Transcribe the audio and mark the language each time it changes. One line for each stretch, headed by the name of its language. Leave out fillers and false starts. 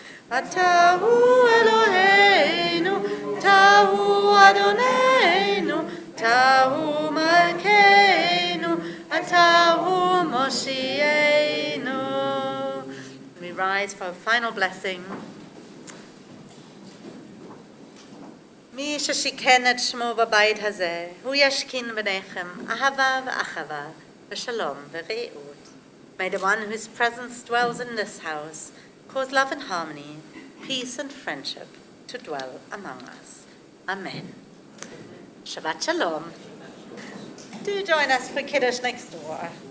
Hebrew: Atahu Eloheinu, Tahu Adonenu, Tahu Malkeinu, Atahu Moshienu.
English: We rise for a final blessing.
Hebrew: מי ששיכן את שמו בבית הזה, הוא ישכין ביניכם אהבה ואחווה, ושלום ורעות.
English: May the one whose presence dwells in this house cause love and harmony, peace and friendship to dwell among us. Amen. Shabbat Shalom. Do join us for Kiddush next door.